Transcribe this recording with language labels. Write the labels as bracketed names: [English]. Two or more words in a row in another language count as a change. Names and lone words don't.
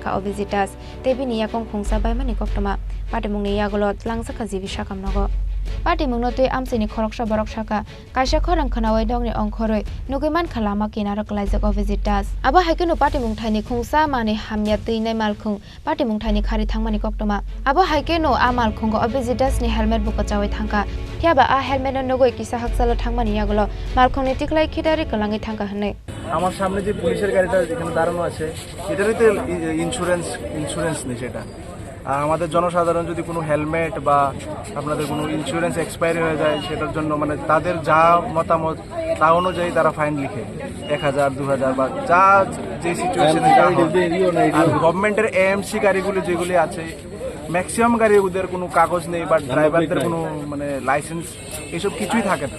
[Kok Borok] ka Biswajit Das tebini Yakung khungsa baimani koktoma pati mungni Yagolo Tlangsaka jibi sakam nogo Party mungnote amsini Khoroksa borok saka kaisa Khorang khanawai dongni ongkhoroi nugiman khalama kinara klaijak Biswajit Das aba haikeno party mungthani khungsa Manwihamya Twlangnai Malkhung party mungthani khari thangmani koktoma aba haikeno a Malkhung Biswajit Das ni helmet buka chawai thangka thiaba a helmet no nogoi kisa haksalo thangmani Yagolo Malkhungni tiklai khidari kalangi thangka hne [Bangla] আমার সামনে যে পুলিশের গাড়িটা এখানে দাঁড়ানো আছে এটারই তো ইন্স্যুরেন্স নেই সেটা আর আমাদের জনসাধারণ যদি কোনো হেলমেট বা আপনাদের কোনো [English] insurance expiry [Bangla] হয়ে যায় সেটার জন্য মানে তাদের যা মতামত তা অনুযায়ী তারা ফাইন লিখে 1000 2000 বা যা যে সিচুয়েশনে যা আর গভর্নমেন্টের এএমসি গাড়িগুলি যেগুলি আছে ম্যাক্সিমাম গাড়ি ওদের কোনো কাগজ নেই বা ড্রাইভারদের কোনো মানে লাইসেন্স এইসব কিছুই থাকে না